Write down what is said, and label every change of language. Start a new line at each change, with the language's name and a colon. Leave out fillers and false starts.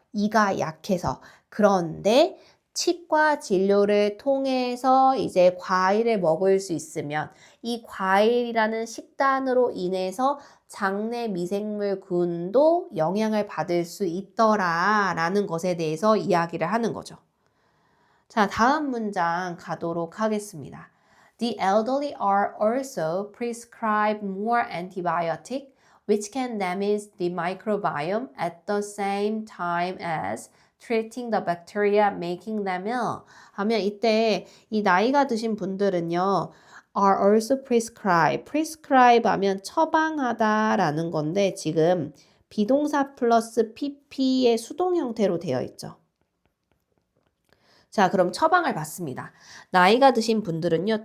Korean: 이가 약해서. 그런데 치과 진료를 통해서 이제 과일을 먹을 수 있으면 이 과일이라는 식단으로 인해서 장내 미생물군도 영향을 받을 수 있더라라는 것에 대해서 이야기를 하는 거죠. 자, 다음 문장 가도록 하겠습니다.
English: The elderly are also prescribed more antibiotic, which can damage the microbiome at the same time as treating the bacteria making them ill.
Korean: 하면 이때 이 나이가 드신 분들은요.
English: are also prescribed.
Korean: prescribe 하면 처방하다라는 건데 지금 비동사 플러스 pp의 수동 형태로 되어 있죠. 자, 그럼 처방을 받습니다. 나이가 드신 분들은요.